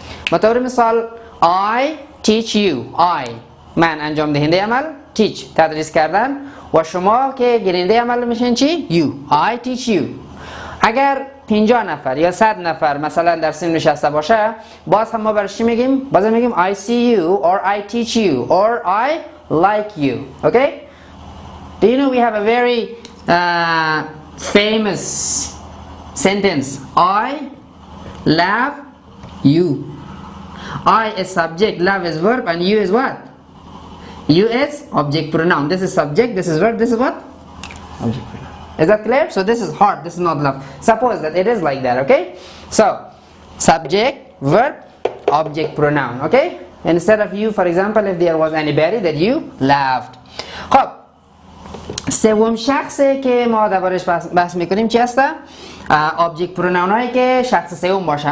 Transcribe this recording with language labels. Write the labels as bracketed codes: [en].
[fa] به طور مثال [en] I teach you. [fa] I من انجام دهنده عمل، teach تدریس کردن، و شما که گیرنده عمل میشین چی؟ you. [en] I teach you. [fa] اگر 50 نفر یا 100 نفر مثلا در سیم نشسته باشه، باز هم ما برش چی میگیم؟ باز میگیم [en] I see you or I teach you or I like you. Okay? Do you know we have a very famous sentence? I love you. I is subject, love is verb, and you is what? You is object pronoun. This is subject, this is verb, this is what? Object pronoun. Is that clear? So this is hard, this is not love. Suppose that it is like that, okay? So, subject, verb, object pronoun, okay? Instead of you, for example, if there was anybody that you loved. [fa] خب سوم شخصی که ما دربارش بحث میکنیم چی هسته؟ object pronoun هایی که شخص سوم باشه.